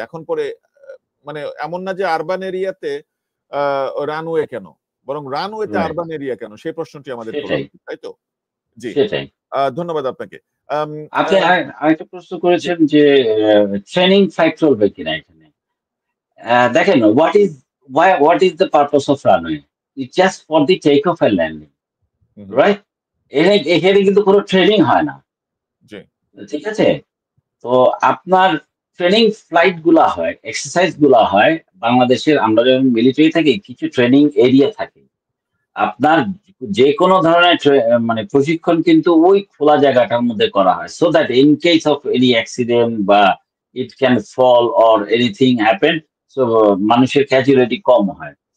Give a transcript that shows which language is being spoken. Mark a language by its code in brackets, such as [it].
[bn] এখন পরে মানে এমন না যে আরবান এরিয়াতে রানওয়ে কেন, বরং রানওয়েতে আরবান এরিয়া কেন, সেই প্রশ্নটি আমাদের করা উচিত, তাই তো? জি, সেটাই। ধন্যবাদ আপনাকে। আপনি আরেকটা প্রশ্ন করেছেন যে ট্রেনিং ফ্লাইট চলবে কিনা এখানে। দেখেন, [en] what is the purpose of runway? It's just for the take off and landing, right? [bn] এখানে কিন্তু কোনো ট্রেনিং হয় না, ঠিক আছে? তো আপনার ট্রেনিং ফ্লাইট গুলা হয়, এক্সারসাইজ গুলা হয় বাংলাদেশের, আমরা যখন মিলিটারি থাকি কিছু ট্রেনিং এরিয়া থাকে। আপনার যে কোনো ধরনের মানে প্রশিক্ষণ কিন্তু ওই খোলা জায়গাটার মধ্যে করা হয়, [en] so that in case of any accident [bn] বা [en] it can fall or anything happen, [bn] so মানুষের ক্যাজুয়ালিটি কম হয়।